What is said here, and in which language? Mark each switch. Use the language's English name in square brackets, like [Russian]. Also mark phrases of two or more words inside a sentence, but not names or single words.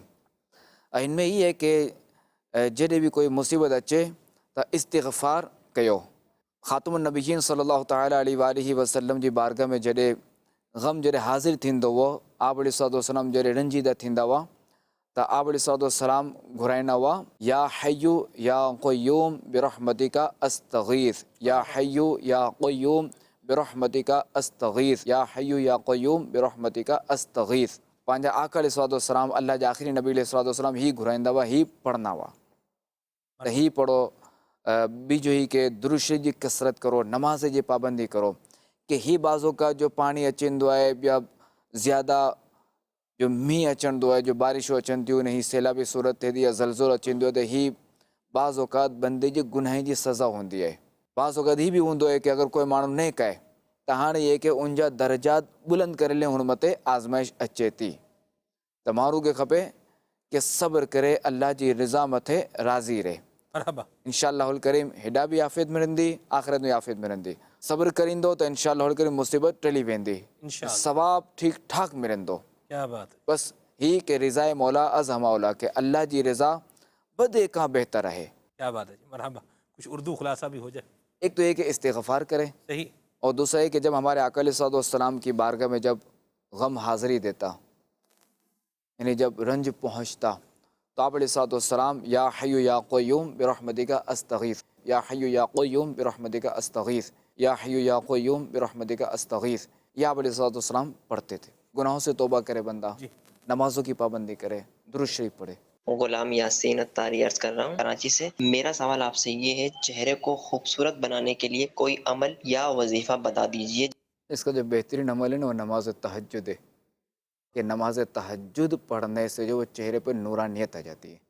[Sindhi] हिन में इहा आहे कि जॾहिं बि कोई मुसीबत अचे त इस्तिग़फ़ार कयो. [Arabic] خاتم النبيين صلى الله تعالى عليه وسلم [Sindhi] जी बारगाह में जॾहिं ग़म जॾहिं हाज़िर थींदो हुओ, आप अलैहिस्सलाम जॾहिं रंजीदा थींदा हुआ त आप अलैहिस्सलाम घुराईंदा हुआ [Arabic] يا حي يا قيوم برحمتك أستغيث, يا حي يا قيوم برحمتك أستغيث, يا حي يا قيوم برحمتك أستغيث. [Sindhi] पंहिंजा आका अलैहिस्सलाम अल्लाह जा आख़िरी नबी अलैहिस्सलाम ही घुराईंदा हुआ, ही पढ़ंदा हुआ त ही पढ़ो. बीजो ही कि दुरूद शरीफ़ जी कसरत करो, नमाज जी पाबंदी करो, कि ही बाज़ो का जो पानी अचंदो आहे या ज़्यादा जो मींहुं अचंदो आहे, जो बारिशूं अचनि थियूं, ही सैलाबी सूरत थिए थी या ज़लज़लो अचंदो आहे, त ही बाज़ औक़ात बंदे जी गुनाह जी सज़ा हूंदी आहे. बाज़ औक़ात ही बि हूंदो आहे कि अगरि कोई माण्हू नेक आहे त हाणे इहे कि उनजा दर्जात बुलंद करे ले, हुन मथे आज़माइश अचे थी, त माण्हू खे खपे कि सब्र करे, अल्लाह जी रिज़ा मथे राज़ी रहे. मरहबा. [Arabic] إن شاء الله الكريم [Sindhi] हेॾा बि आफ़ियत मिलंदी, आख़िरत में आफ़ियत मिलंदी. सब्र करींदो त [Arabic] إن شاء الله الكريم [Sindhi] मुसीबत टली वेंदी, इंशाअल्लाह. सवाब ठीक ठाक मिलंदो. [Urdu] کیا بات ہے. [Sindhi] बस ही कि [Persian] رضای مولا از همه اولی, [Sindhi] कि अल्लाह जी रज़ा बदे का [Urdu] بہتر ہے. کیا بات ہے جی۔ مرحبا. کچھ اردو خلاصہ بھی ہو جائے. ایک تو یہ کہ استغفار کریں, सही. اور دوسرا ہے کہ جب ہمارے آقا علیہ السلام کی بارگاہ میں جب غم حاضری دیتا، یعنی جب رنج پہنچتا، تو آپ علیہ السلام [Arabic] يا حي يا قيوم برحمتك أستغيث, يا حي يا قيوم برحمتك أستغيث, يا حي يا قيوم برحمتك أستغيث, [Urdu] یہ آپ علیہ السلام پڑھتے تھے. گناہوں سے توبہ کرے بندہ، نمازوں کی پابندی کرے، درود شریف پڑھے. غلام یاسین عطاری عرض کر رہا ہوں کراچی سے۔ میرا سوال آپ سے یہ ہے، چہرے کو خوبصورت بنانے کے لیے کوئی عمل یا وظیفہ بتا دیجیے. اس کا جو بہترین عمل ہے نا وہ نماز تہجد ہے، کہ نماز تہجد پڑھنے سے جو وہ چہرے پر نورانیت آ جاتی ہے.